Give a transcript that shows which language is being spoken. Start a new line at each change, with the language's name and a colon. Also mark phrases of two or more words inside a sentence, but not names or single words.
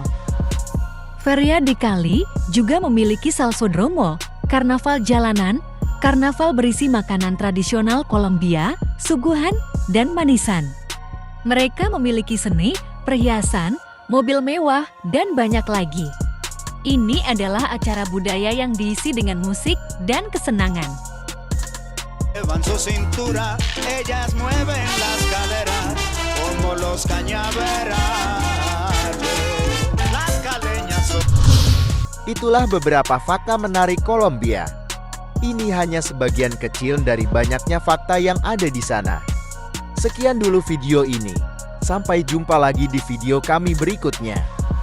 Indonesian: Feria di Cali juga memiliki Salsódromo, karnaval jalanan, karnaval berisi makanan tradisional Kolombia, suguhan, dan manisan. Mereka memiliki seni, perhiasan, mobil mewah, dan banyak lagi. Ini adalah acara budaya yang diisi dengan musik dan kesenangan.
Spanish: Elevan su cintura, ellas mueven las caderas, con como los cañaverales. Las caleñas son...
Indonesian: Itulah beberapa fakta menarik Kolombia. Ini hanya sebagian kecil dari banyaknya fakta yang ada di sana. Sekian dulu video ini. Sampai jumpa lagi di video kami berikutnya.